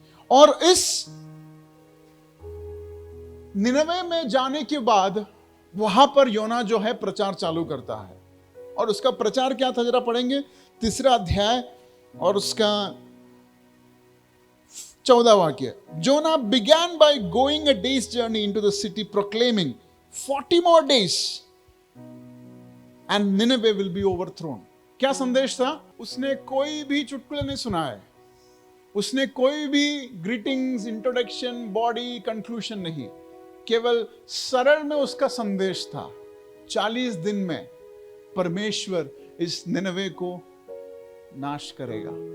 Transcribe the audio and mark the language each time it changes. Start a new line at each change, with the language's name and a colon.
Hindi: और इस निनवे में जाने के बाद वहां पर योना जो है प्रचार चालू करता है। और उसका प्रचार क्या था, जरा पढ़ेंगे 3 अध्याय और उसका 14 वाक्य।
English: Jonah began by going a day's journey into the city proclaiming 40 more days and Nineveh will be overthrown।
Hindi: क्या संदेश था? उसने कोई भी चुटकुले नहीं सुनाए, उसने कोई भी ग्रीटिंग्स, इंट्रोडक्शन, बॉडी, कंक्लूजन नहीं, केवल सरल में उसका संदेश था। 40 दिन में परमेश्वर इस निनवे को नाश करेगा।